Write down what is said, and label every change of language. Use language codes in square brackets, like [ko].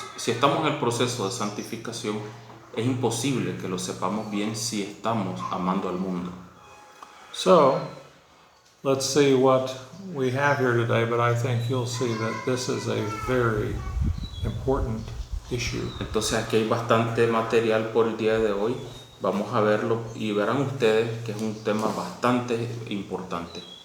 [es] Si estamos en el proceso de santificación, es imposible que lo sepamos bien si estamos amando al mundo. [en] So, let's see what we have here today, but I think you'll see that this is a very important issue. [es] Entonces aquí hay bastante material por el día de hoy. Vamos a verlo y verán ustedes que es un tema bastante importante.